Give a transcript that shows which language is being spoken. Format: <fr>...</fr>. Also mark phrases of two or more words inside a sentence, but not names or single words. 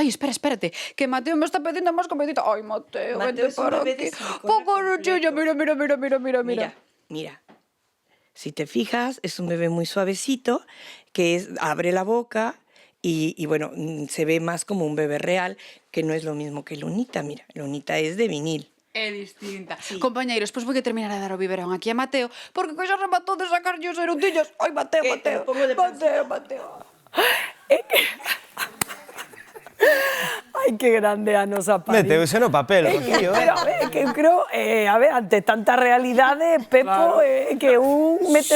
<gl>Ai, espérate, que Mateo me está pedindo máis comidita. Ai, Mateo, vente para aquí.</gl> <es>Poco ruchillo, mira. Mira. Si te fijas, es un bebé muy suavecito que abre la boca. Y bueno, se ve más como un bebé real, que no es lo mismo que Lunita. Mira, Lunita es de vinil.</es> <gl>É distinta. Compañeiros, pois vou que terminar de dar o biberón aquí a Mateo, porque que xa rematou de sacarlle os erutillos. Ai, Mateo, Mateo, Mateo. É que... Ai, que grande a nosa París. Meteuse no papel, Rocío. Pero, a ver, que eu creo, a ver, ante tanta realidade, Pepo, que un métese</gl>